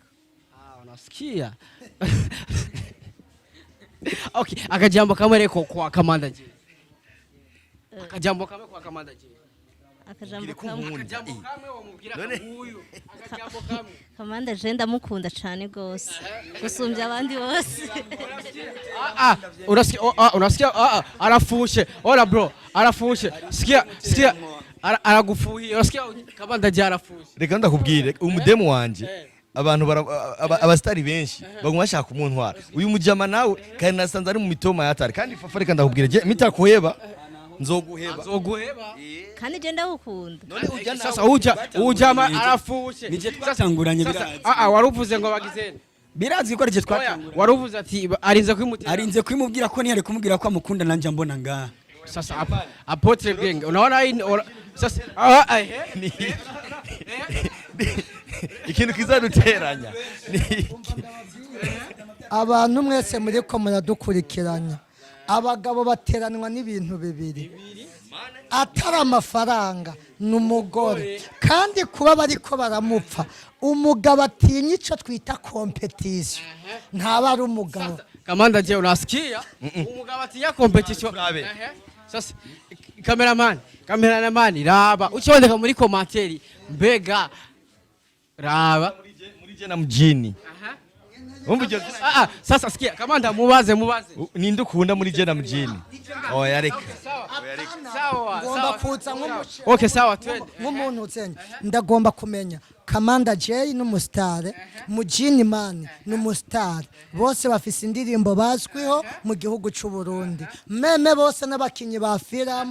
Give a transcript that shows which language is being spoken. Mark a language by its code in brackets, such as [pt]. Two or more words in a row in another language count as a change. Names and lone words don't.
[rn] unasikia okay, akajambo kamwe reko kwa kamanda je, akajambo kamwe kwa kamanda je, akajambo kamwe wamubwira huyu, akajambo kamwe kamanda je ndamukunda cane gose gusumbya abandi bose. Unasikia arafushe, ola bro arafushe, sikia aragufuhi, unasikia kamanda je arafushe. Reka ndakubwire umudemu wanje abantu abastari benshi baguma bashaka umuntwara uyu mujama nawe kandi nasanze ari mu mitoma yatari kandi fafa reka ndakubwire je mitakuheba nzoguheba kandi je ndagukunda. Sasa ujama arafushe nije twatanguranye birazi waruvuze ngo bagizene birazi ko rije twatanguranye waruvuze ati arinze kwimubwira ko ntiyari kumubwira ko amukunda nanje mbona ngaha. [sw] Sasa Apotre bwenge unaona hii sasa [rn] ikintu kizaduteranya abantu mwese muri ko muradukurikiranya, abagabo bateranwa n'ibintu bibiri, atari amafaranga n'umugore, kandi kuba bariko baramupfa umugabo atinya ico twita competition ntaba ari umugabo. Kamanda je unasikia umugabo atinya competition. Sasa cameraman raba ucyondeka muri komanteri mbega raba muri je na mjini. [sw] Sasa sikia kamanda mubaze [rn] ninde ukunda muri je na mjini. Oya reka Ngomba kuza [sw] okay sawa twende [rn] nk'umuntu utsenye ndagomba kumenya Kamanda J n'umustar, Mujini Man n'umustar, bose bafise indirimbo bazwiho mu gihugu cy'u Burundi, meme bose n'abakinyi ba film.